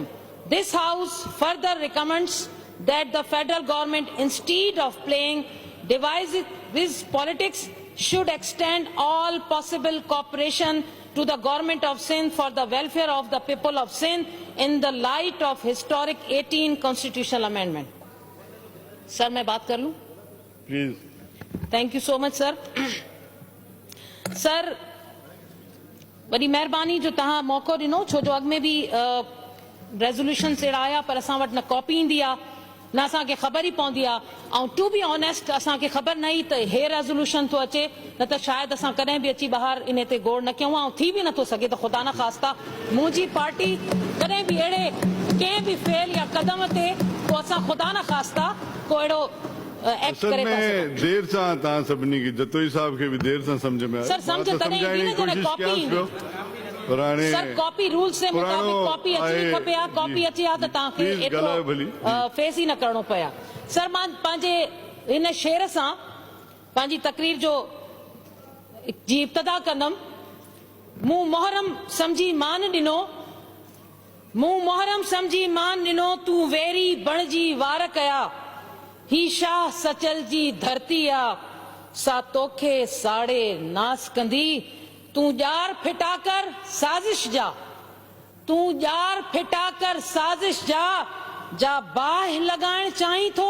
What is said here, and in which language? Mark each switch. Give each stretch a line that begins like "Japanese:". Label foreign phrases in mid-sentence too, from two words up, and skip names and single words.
English: This house further recommends that the federal government, instead of playing divisive politics, should extend all possible cooperation to the government of Sindh for the welfare of the people of Sindh in the light of historic 18 constitutional amendment.
Hindi: Sir, मैं बात कर लूं? प्लीज।
English: Thank you so much, sir.
Sindhi: Sir, बड़ी मेहरबानी जो तहां मौको ॾिनो, छो जो अॻ में बि रेज़ोल्यूशन अहिड़ा आया पर असां वटि न कॉपी ईंदी आहे न असांखे ख़बर ई पवंदी आहे। ऐं
English: to be honest
Sindhi: असांखे ख़बर न ई त हे रेज़ोल्यूशन थो अचे, न त शायदि असां कॾहिं बि अची ॿाहिरि इन ते गौर न कयूं ऐं थी बि नथो सघे त ख़ुदा न ख़ास्ता मुंहिंजी पार्टी कॾहिं बि अहिड़े कंहिं बि फेल या क़दम ते पोइ असां ख़ुदा न ख़ास्ता को अहिड़ो एक्ट करे था सघूं। देर सां तव्हां सभिनी खे जतोई साहब खे बि देर सां सम्झ में सर सम्झ तॾहिं ईंदी न जॾहिं कॉपी ईंदी। सर कॉपी रूल से मुताबिक कॉपी अची खपे आ, कॉपी अची आ त तव्हांखे एतिरो फेस ई न करणो पए आ। सर मां पंहिंजे हिन शेर सां पंहिंजी तकरीर जो जी इब्तिदा कंदमि। मूं मोहरम समझी मान ॾिनो तूं वेरी बणजी वार कया ही शाह सचल जी धरती आ सा तोखे साड़े नास कंदी तूं जार फिटाकर साजिश जा बाह लगाइण चाहीं थो।